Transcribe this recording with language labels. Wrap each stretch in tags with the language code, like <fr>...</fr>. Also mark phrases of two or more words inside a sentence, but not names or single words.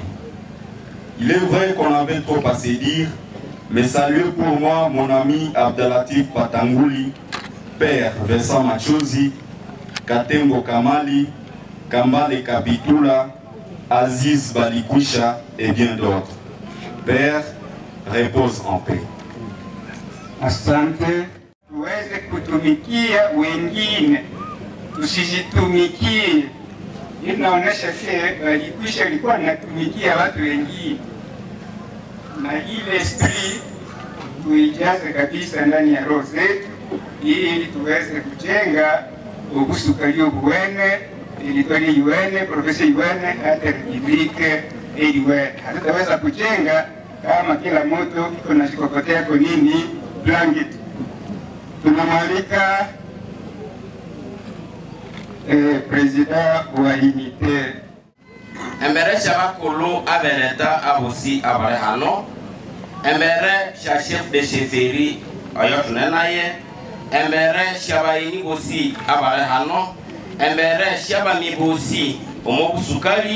<fr>Il est vrai qu'on avait trop à se dire, mais saluez pour moi mon ami Abdelatif Patangouli, Père Vincent Machozi, Katembo Kamali, Kambale Kapitula, Aziz Balikwisha et bien d'autres. Père, repose en paix.</fr> <sw>Asante, tuweze kutumikia wengine, tusijitumikie. Inaonesha Balikwisha alikuwa anatumikia watu wengine, na ile esprit tuijaze kabisa ndani ya roho zetu, ili tuweze kujenga ubusukalio buwene, ilitwali yuwene, profesa yuwene, hata republike yuwene. Hatutaweza kujenga kama kila mtu iko na shikokotea kwa nini blanket. Tunamwalika President wa unité.</sw> <nnb>Embere Shabakolo Abeneta Abosi Abarehano. Embere</nnb> <fr>Chef de Chefferie</fr> <nnb>Ayotunenaye. Embere Shabaini Bosi Abarehano. Embere Shabami Bosi Omobusukali.</nnb>